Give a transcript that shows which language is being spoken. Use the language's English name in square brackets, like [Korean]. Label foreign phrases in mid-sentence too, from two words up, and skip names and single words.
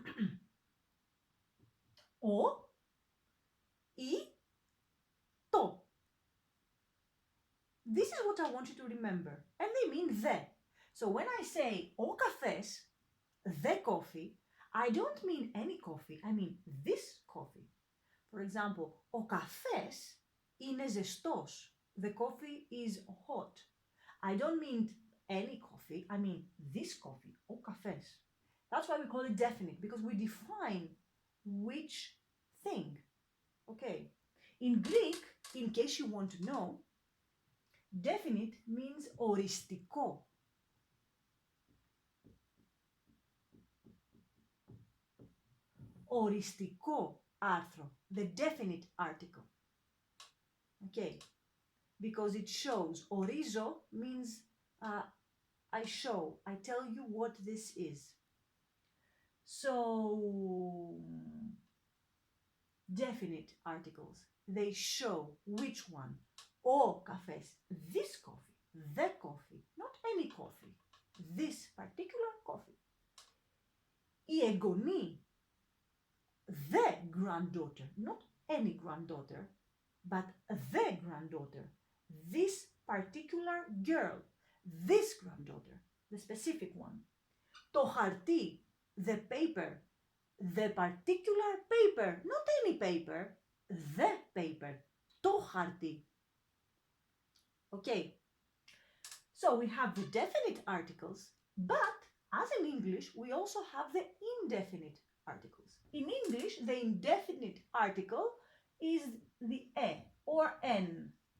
[Greek] Ο, η, το. [English] This is what I want you to remember. And they mean the. So when I say [Greek] ο καφές, [English] the coffee, I don't mean any coffee, I mean this coffee. For example, [Greek] ο καφές είναι ζεστός. [English] The coffee is hot. I don't mean any coffee, I mean this coffee, [Greek] ο καφές. [English] That's why we call it definite, because we define which thing. Okay. In Greek, in case you want to know, definite means οριστικό. [Greek] Οριστικό άρθρο, [English] the definite article. Okay, because it shows. Ορίζω means I show, I tell you what this is. So, definite articles, they show which one. [Greek] Ο καφές, [English] this coffee, the coffee, not any coffee, this particular coffee. [Greek] Η εγγονή, [English] the granddaughter, not any granddaughter, but the granddaughter, this particular girl, this granddaughter, the specific one. [Greek] Το χαρτί, [English] the paper, the particular paper, not any paper, the paper, [Greek] το χαρτί. [English] Okay, so we have the definite articles, but as in English, we also have the indefinite articles. In English, the indefinite article is the e or n.